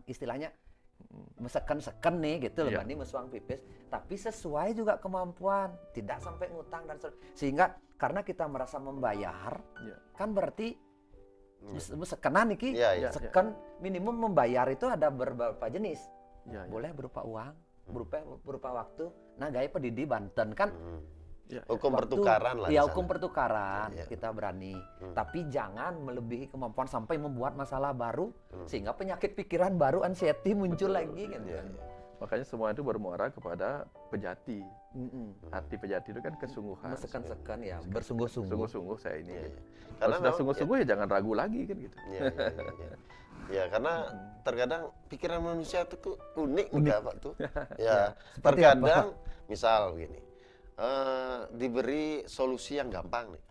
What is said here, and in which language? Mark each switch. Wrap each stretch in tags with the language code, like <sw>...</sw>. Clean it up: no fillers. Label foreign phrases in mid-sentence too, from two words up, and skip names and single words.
<id>Istilahnya meseken-seken nih gitu loh, berani</id> <ban>mesuang pipis,</ban> <id>tapi sesuai juga kemampuan, tidak sampai ngutang dan sehingga karena kita merasa membayar, kan berarti sekenan nih, seken minimum membayar itu ada beberapa jenis, boleh berupa uang, berupa waktu. Nah, gaya pedidi Banten kan hukum pertukaran lah. Ya, hukum pertukaran kita berani, tapi jangan melebihi kemampuan sampai membuat masalah baru sehingga penyakit pikiran baru, anxiety muncul lagi kan. Makanya semua itu bermuara kepada pejati. Arti pejati itu kan kesungguhan. Meseken-seken ya, bersungguh-sungguh. Sungguh-sungguh saya ini. Kalau sudah sungguh-sungguh ya jangan ragu lagi kan gitu. Ya, karena terkadang pikiran manusia itu unik enggak Pak tuh. Ya, terkadang misal begini. Diberi solusi yang gampang nih.</id>